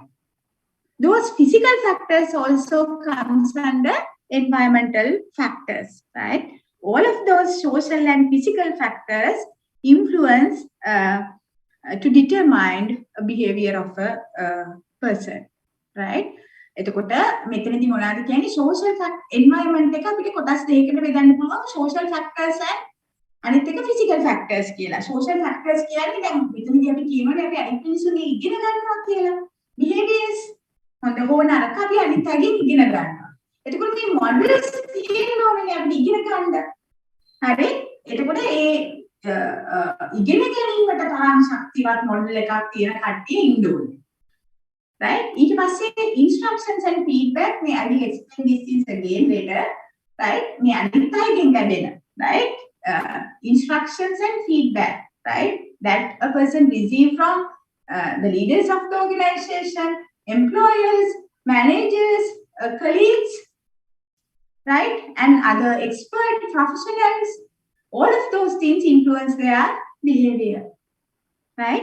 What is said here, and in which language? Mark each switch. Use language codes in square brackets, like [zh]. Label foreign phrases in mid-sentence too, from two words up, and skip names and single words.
[en] Those physical factors also comes under environmental factors, right? All of those social and physical factors influence to determine a behavior of a person, right? [si] එතකොට මෙතනදී මොනවාද කියන්නේ [en] social environment [si] එක අපිට කොටස් දෙකකට බෙදන්න පුළුවන් [en] social factors and [si] අනිත් එක [en] physical factors [si] කියලා. [en] social factors [si] කියන්නේ දැන් මෙතනදී අපි කියනවානේ අපි අනිත් මිනිස්සුන්ගේ ඉගෙන ගන්නවා කියලා. behaviors හොඳ හෝ නරක අපි අනිත් අයගෙන් ඉගෙන ගන්නවා. එතකොට මේ models තියෙනවානේ අපිට ඉගෙන ගන්න. හරි? එතකොට ඒ ඉගෙන ගැනීමට තරම් ශක්තිවත් මොඩල් එකක් තියෙන කට්ටිය ඉන්න ඕනේ. [en] Right? [si] ඊට පස්සේ [en] instructions and feedback, I will explain these things again later. Right? [si] මේ අනිත් අයගෙන් ලැබෙන, [en] right? Instructions and feedback, right? That a person receive from the leaders of the organization, employers, managers, colleagues, right? And other expert professionals. All of those things influence their behavior, right?